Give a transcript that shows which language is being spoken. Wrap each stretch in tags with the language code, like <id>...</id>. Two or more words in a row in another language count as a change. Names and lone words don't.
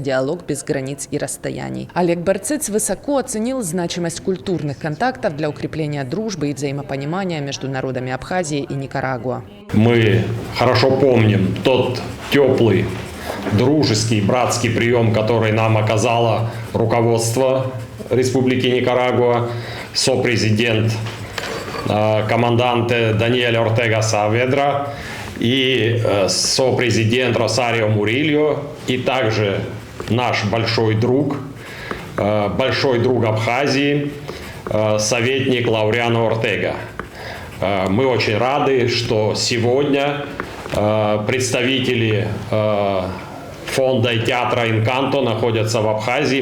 <ru>Диалог без границ и расстояний». Олег Барцыц высоко оценил значимость культурных контактов для укрепления дружбы и взаимопонимания между народами Абхазии и Никарагуа. Мы хорошо помним тот теплый, дружеский, братский прием, который нам оказало руководство Республики Никарагуа, сопрезидент команданте Даниэль Ортега Сааведра и сопрезидент Росарио Мурильо, и также наш большой друг Абхазии, советник Лауриано Ортега. Мы очень рады, что сегодня представители фонда и театра «Инканто» находятся в Абхазии.</ru>